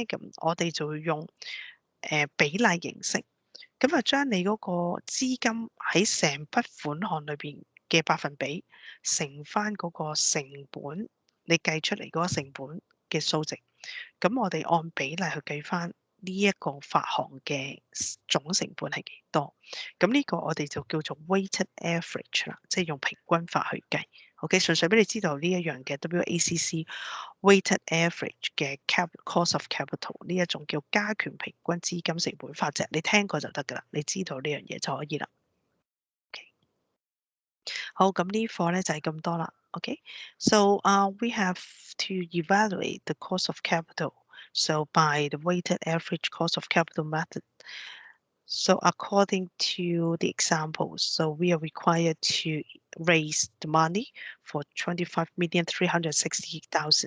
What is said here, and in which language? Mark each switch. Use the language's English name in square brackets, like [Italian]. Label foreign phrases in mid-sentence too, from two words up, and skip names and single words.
[Cantonese] 咁我哋就會用比例形式，咁啊將你嗰個資金喺成筆款項裏邊嘅百分比乘翻嗰個成本，你計出嚟嗰個成本嘅數值，咁我哋按比例去計翻呢一個發行嘅總成本係幾多？咁呢個我哋就叫做 [English] weighted average [Cantonese] 啦，即係用平均法去計。OK， 純粹俾你知道呢一樣嘅 [English] WACC weighted average [Cantonese] 嘅 [English] cost of capital [Cantonese] 呢一種叫加權平均資金成本法則，你聽過就得㗎啦，你知道呢樣嘢就可以啦。OK， 好，咁呢課咧就係咁多啦。OK， [English] so we have to evaluate the cost of capital. So by the weighted average cost of capital method. So according to the examples, so we are required to raise the money for 25,360,000.